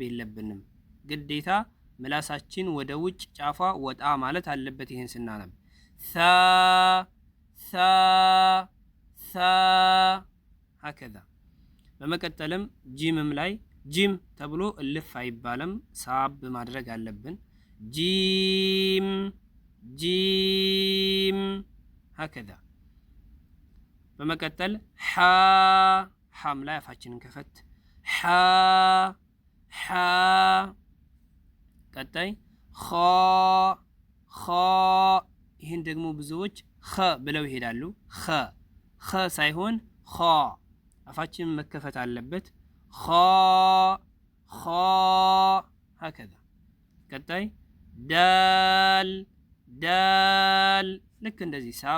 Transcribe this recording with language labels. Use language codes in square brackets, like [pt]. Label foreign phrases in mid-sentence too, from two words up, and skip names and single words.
[am] የለብንም። ግዴታ ምላሳችን ወደ ውጭ ጫፏ ወጣ ማለት አለበት። ይህን ስናነብ ሳ ሳ ሳ ሀከዛ። በመቀጠልም ጂምም ላይ ጂም ተብሎ እልፍ አይባልም፣ ሳብ ማድረግ አለብን። ጂም ጂም ሀከዛ። በመቀጠል ሓ፣ ሓም ላይ አፋችንን ከፈት። ሓ ሓ። ቀጣይ ኻ ኻ። ይህን ደግሞ ብዙዎች ኸ ብለው ይሄዳሉ። ኸ ሳይሆን ኻ፣ አፋችንን መከፈት አለበት። ኻ ኻ ሀከዛ። ቀጣይ ዳል ዳል፣ ልክ እንደዚህ ሳብ